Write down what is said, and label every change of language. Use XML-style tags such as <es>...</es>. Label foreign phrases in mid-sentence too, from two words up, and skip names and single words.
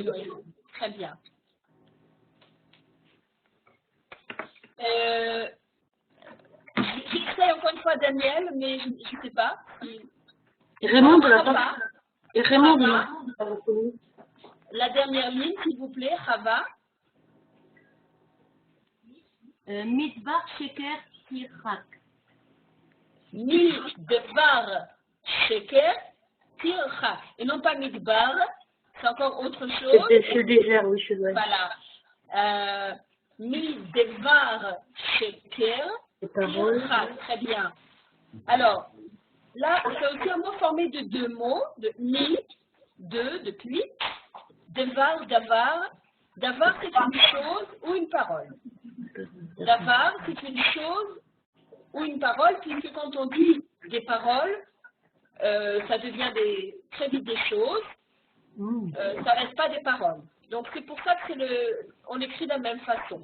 <fr>Très bien. J'essaie encore une fois Daniel, mais je ne sais pas. Raymond de la Chava, part. Et Raymond de Chava, la la dernière ligne, s'il vous plaît, Chava.</fr> <he>מדבר שקר תרחק. מדבר שקר תרחק.</he> <fr>Et non pas midbar, c'est encore autre chose. C'est le désert, oui, je vois. Voilà.</fr> <he>מדבר שקר</he> <fr>Les paroles. tirchak. Très bien. Alors, là, c'est aussi un mot formé de deux mots, de mi, de, depuis, devar, davar. Davar, c'est une chose ou une parole. Davar, c'est une chose ou une parole, puisque quand on dit des paroles, ça devient très vite des choses. ça reste pas des paroles. Donc c'est pour ça que on écrit de la même façon.</fr>